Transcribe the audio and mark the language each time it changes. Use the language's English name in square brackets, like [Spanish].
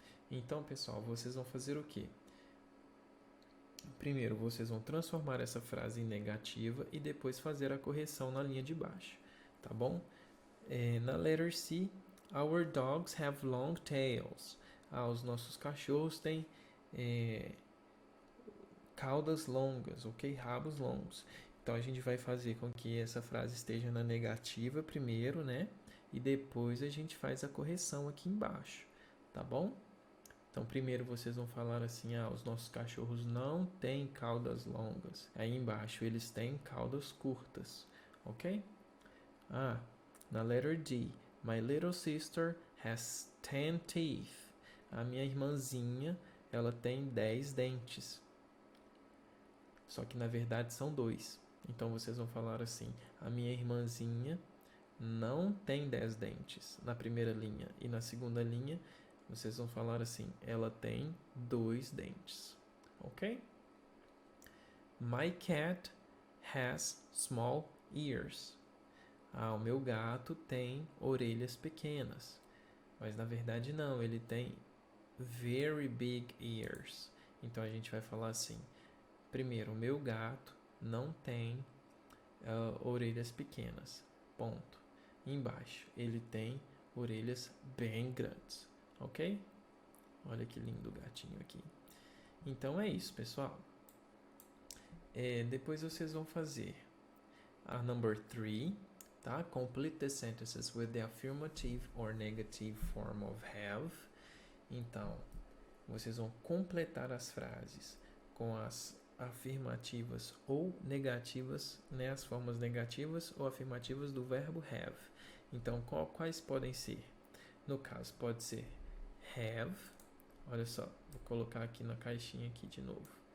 [Portuguese] Então, pessoal, vocês vão fazer o quê? Primeiro, vocês vão transformar essa frase em negativa e depois fazer a correção na linha de baixo, tá bom? Na [English] letter C, our dogs have long tails. [Portuguese] Os nossos cachorros têm caudas longas, ok? Rabos longos. Então, a gente vai fazer com que essa frase esteja na negativa primeiro, né? E depois a gente faz a correção aqui embaixo, tá bom? Então, primeiro vocês vão falar assim, os nossos cachorros não têm caudas longas. Aí embaixo, eles têm caudas curtas, ok? Na [English] letter D, my little sister has 10 teeth. [Portuguese] A minha irmãzinha, ela tem 10 dentes. Só que, na verdade, são 2. Então, vocês vão falar assim, a minha irmãzinha não tem 10 dentes na primeira linha. E na segunda linha, vocês vão falar assim, ela tem 2 dentes, ok? [English] My cat has small ears. [Portuguese] O meu gato tem orelhas pequenas. Mas na verdade não, ele tem [English] very big ears. [Portuguese] Então a gente vai falar assim, primeiro, o meu gato não tem orelhas pequenas, ponto. Embaixo, ele tem orelhas bem grandes. Ok? Olha que lindo o gatinho aqui. Então é isso, pessoal. Depois vocês vão fazer a number 3, tá? [English] Complete the sentences with the affirmative or negative form of have. [Portuguese] Então, vocês vão completar as frases com as afirmativas ou negativas, né? As formas negativas ou afirmativas do verbo have. Então, quais podem ser? No caso, pode ser have, olha só, vou colocar aqui na caixinha aqui de novo.